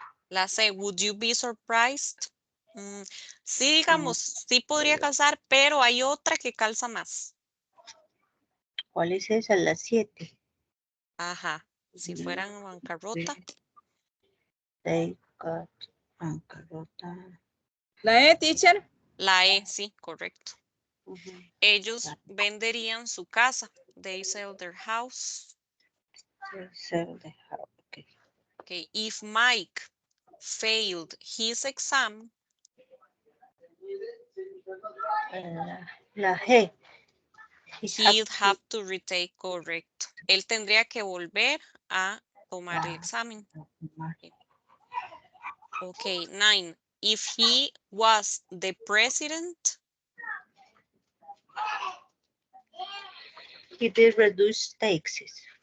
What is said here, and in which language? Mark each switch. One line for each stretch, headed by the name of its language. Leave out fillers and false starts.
Spanish: La C,
English: would you be surprised?
Spanish: Sí, digamos, sí podría calzar, pero hay otra que calza más. ¿Cuál es esa? La 7. Ajá. Si fueran a bancarrota.
English: They got bancarrota.
Spanish: La E, teacher. La E, sí, correcto. Ujú. Ellos venderían su casa.
English: They sell their house. Sell the house. Okay. Okay. If Mike failed his exam,
Spanish: La G.
English: he'd have to retake, correcto.
Spanish: Él tendría que volver a tomar el examen.
English: Okay, 9. If he was the president, He did reduce taxes.